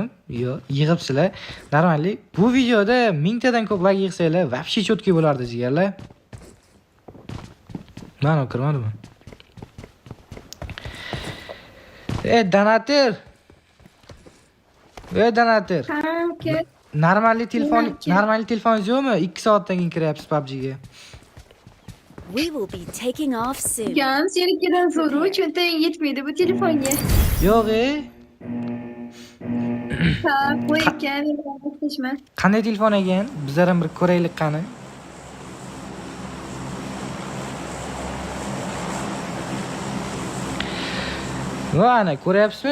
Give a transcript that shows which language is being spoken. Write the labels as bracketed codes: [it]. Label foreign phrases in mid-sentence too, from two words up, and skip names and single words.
[uz] Yo'q, yig'ibsizlar. Normalli. Bu videoda 1000 tadan ko'p like yig'sanglar, вообще chotki bo'lardi jigarlar. Mana kirmadimi? Donator. Donator. Ha, ket. Normalli telefoningiz yo'qmi? 2 soatdan keyin kiryapsiz PUBG'ga. [en] We will be taking off soon. [uz] Gan senikidan zo'ru, cho'ntaging yetmaydi bu telefonga. Yo'q-e. Ha, qo'y ekan, gaplashma. Qanday telefon ekan? Bizlar ham bir ko'raylik qani. Mana ko'ryapsizmi?